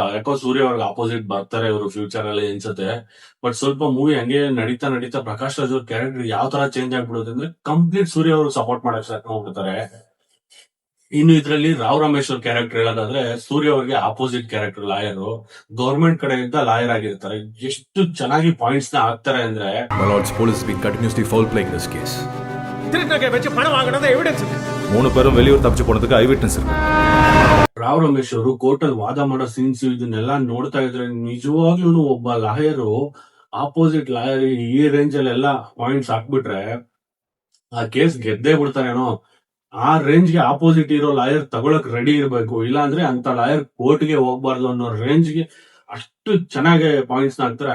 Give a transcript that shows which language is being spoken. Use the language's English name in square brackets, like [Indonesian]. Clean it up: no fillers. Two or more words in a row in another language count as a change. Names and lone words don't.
[Kannada] ಯಾಕೋ ಸೂರ್ಯ ಅವ್ರಿಗೆ ಆಪೋಸಿಟ್ ಬರ್ತಾರೆ ಇವರು ಫ್ಯೂಚರ್ ಅಲ್ಲಿ ಅನ್ಸುತ್ತೆ. ಬಟ್ ಸ್ವಲ್ಪ ಮೂವಿ ಹಂಗೆ ನಡೀತಾ ನಡೀತಾ ಪ್ರಕಾಶ್ ರಾಜ್ ಅವ್ರ ಕ್ಯಾರೆಕ್ಟರ್ ಯಾವ ತರ ಚೇಂಜ್ ಆಗ್ಬಿಡುತ್ತೆ ಅಂದ್ರೆ, ಕಂಪ್ಲೀಟ್ ಸೂರ್ಯ ಅವರು ಸಪೋರ್ಟ್ ಮಾಡಕ್ ಸ್ಟಾರ್ಟ್ ಮಾಡ್ಬಿಡ್ತಾರೆ. ಇನ್ನು ಇದರಲ್ಲಿ ರಾವ್ ರಮೇಶ್ ಅವ್ರ ಕ್ಯಾರೆಕ್ಟರ್ ಹೇಳೋದಾದ್ರೆ, ಸೂರ್ಯ ಅವರಿಗೆ [English] opposite character, [Kannada] ಲಾಯರ್, ಗವರ್ಮೆಂಟ್ ಕಡೆಯಿಂದ ಲಾಯರ್ ಆಗಿರ್ತಾರೆ. ಎಷ್ಟು ಚೆನ್ನಾಗಿ ಪಾಯಿಂಟ್ಸ್ ನ ಹಾಕ್ತಾರೆ ಅಂದ್ರೆ, [English] My lord's police has been continuously foul playing this case. [Tamil] திருநகை வச்சு பணம் வாங்கினது எவிடன்ஸ் இருக்கு. 3 பேரும் வெளியூர் தப்பிச்சு போனதுக்கு [English] eye witness [Tamil] இருக்கு. [Kannada] ರಾವ್ ರಮೇಶ್ ಅವರು ಕೋರ್ಟ್ ಅಲ್ಲಿ ವಾದ ಮಾಡೋ ಸೀನ್ಸ್ ಇದನ್ನೆಲ್ಲ ನೋಡ್ತಾ ಇದ್ರೆ, ನಿಜವಾಗ್ಲೂ ಒಬ್ಬ ಲಾಯರು [English] opposite lawyer [Kannada] ಈ ರೇಂಜ್ ಅಲ್ಲಿ ಎಲ್ಲ ಪಾಯಿಂಟ್ಸ್ ಹಾಕ್ಬಿಟ್ರೆ ಆ ಕೇಸ್ ಗೆದ್ದೇ ಬಿಡ್ತಾರೇನೋ. ಆ ರೇಂಜ್ ಗೆ ಆಪೋಸಿಟ್ ಇರೋ ಲಾಯರ್ ತಗೊಳಕ್ ರೆಡಿ ಇರ್ಬೇಕು, ಇಲ್ಲ ಅಂದ್ರೆ ಅಂತ ಲಾಯರ್ ಕೋರ್ಟ್ ಗೆ ಹೋಗ್ಬಾರ್ದು ಅನ್ನೋ ರೇಂಜ್ ಗೆ ಅಷ್ಟು ಚೆನ್ನಾಗಿ ಪಾಯಿಂಟ್ಸ್ ಹಾಕ್ತಾರೆ.